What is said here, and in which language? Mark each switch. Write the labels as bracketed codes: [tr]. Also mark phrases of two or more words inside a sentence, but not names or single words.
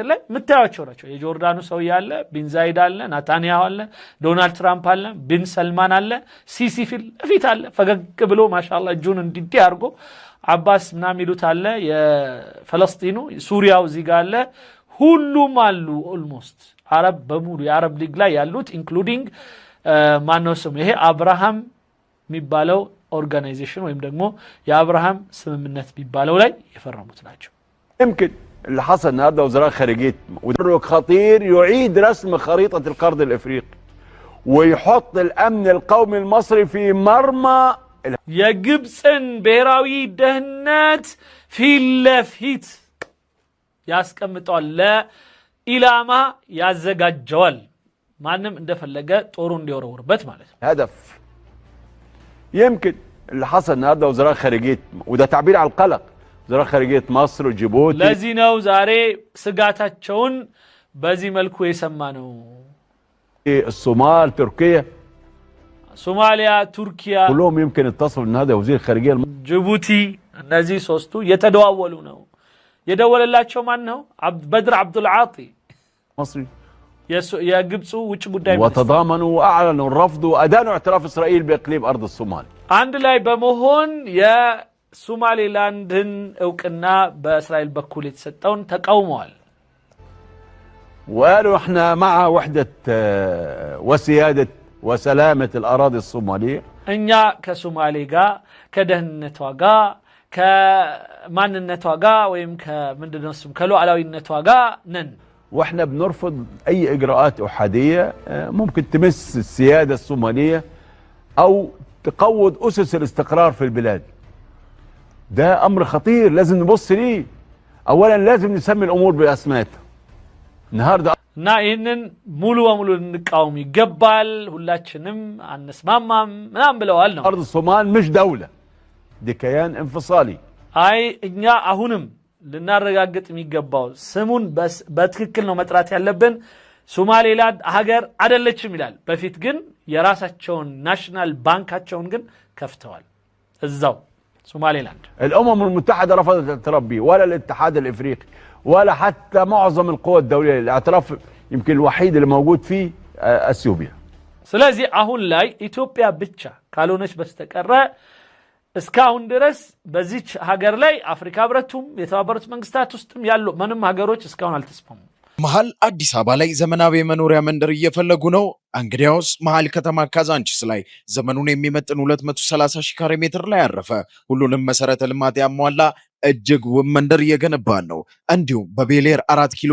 [am] ላይ ምታያቸው ናቸው። የጆርዳኑ ሰው ያለ ቢን ዛይድ አለ፣ ናታንያሁ አለ፣ ዶናልድ ትራምፕ አለ፣ ቢን ሰልማን አለ፣ ሲሲ ፊት አለ። ፈገግ ብሎ ማሻአላህ እጁን እንዲዲ አድርጎ አባስ ምናምን ይሉት አለ። የፍልስጤኑ ሱሪያው እዚህ ጋር አለ። ሁሉም አሉ። ኦልሞስት አረብ በሙሉ የአረብ ሊግ ላይ ያሉት ኢንክሉዲንግ ማነው ስሙ ይሄ አብርሃም የሚባለው ኦርጋናይዜሽን ወይም ደግሞ የአብርሃም ስምምነት የሚባለው ላይ የፈረሙት ናቸው። [ar] يمكن اللي حصل النهارده وزراء خارجيه وتحرك خطير يعيد رسم خريطه القرن الافريقي ويحط الامن القومي المصري في مرمى [am] የግብፅን ብሔራዊ ደህንነት ፊት ለፊት ያስቀምጠዋል። ለኢላማ ያዘጋጀዋል። ማንም እንደፈለገ ጦሩ እንዲወረውርበት ማለት ነው። [ar] هدف يمكن اللي حصل النهارده وزراء خارجيه وده تعبير على القلق وزراء خارجيه مصر وجيبوتي [am] ለዚህ ነው ዛሬ ስጋታቸውን በዚህ መልኩ የሰማነው። [ar] الصومال تركيا [am] ሶማሊያ ቱርኪያ [ar] كلهم يمكن اتصلوا ان هذا وزير الخارجيه [am] ጅቡቲ እነዚህ ሶስቱ የተደዋወሉ ነው። የደወለላቸው ማን ነው? በድር አብዱል ዓጢ [ar] مصري [am] የግብፁ ውጭ ጉዳይ [ar] وتضامنوا واعلنوا الرفض وادانوا اعتراف اسرائيل باقليم ارض الصومال [am] አንድ ላይ በመሆን የሶማሌላንድን እውቅና በእስራኤል በኩል የተሰጠውን ተቃውመዋል። [ar] وقالوا احنا مع وحده وسياده وسلامه الاراضي الصوماليه [am] እኛ ከሶማሌ ጋር ከደህንነቷ ጋር ከማንነቷ ጋር ወይም ከምንድነው ስም ከሉዓላዊነቷ ጋር ነን። [ar] واحنا بنرفض اي اجراءات احاديه ممكن تمس السياده الصوماليه او تقوض اسس الاستقرار في البلاد. ده امر خطير لازم نبص ليه. اولا لازم نسمي الامور باسمائها. النهارده [am] እና ይህንን ሙሉ በሙሉ እንቃወም ይገባል። ሁላችንም አንስማማም ምናምን ብለዋል ነው። [ar] ارض الصومال مش دوله، دي كيان انفصالي. [am] አይ እኛ አሁንም ልናረጋግጥ የሚገባው ስሙን በትክክል ነው መጥራት ያለብን። ሶማሌላንድ ሀገር አይደለችም ይላል። በፊት ግን የራሳቸውን ናሽናል ባንካቸውን ግን ከፍተዋል እዛው ሶማሌላንድ። [ar] الامم المتحده رفضت الاعتراف به ولا الاتحاد الافريقي ولا حتى معظم القوى الدوليه. الاعتراف يمكن الوحيد اللي موجود فيه اثيوبيا. [am] ስለዚህ አሁን ላይ ኢትዮጵያ ብቻ ካልሆነች በስተቀር እስካሁን ድረስ በዚች ሀገር ላይ አፍሪካ ህብረቱም የተባበሩት መንግስታት ውስጥም ያሉ ምንም ሀገሮች እስካሁን አልተስማሙም። መሃል አዲስ አበባ ላይ ዘመናዊ መኖሪያ መንደር እየፈለጉ ነው? እንግዲያውስ መሃል ከተማ ካዛንቺስ ላይ ዘመኑን የሚመጥን 230 ሺህ ካሬ ሜትር ላይ ያረፈ ሁሉንም መሰረተ ልማት ያሟላ እጅግ ውብ መንደር እየገነባን ነው። እንዲሁም በቤሌር 4 ኪሎ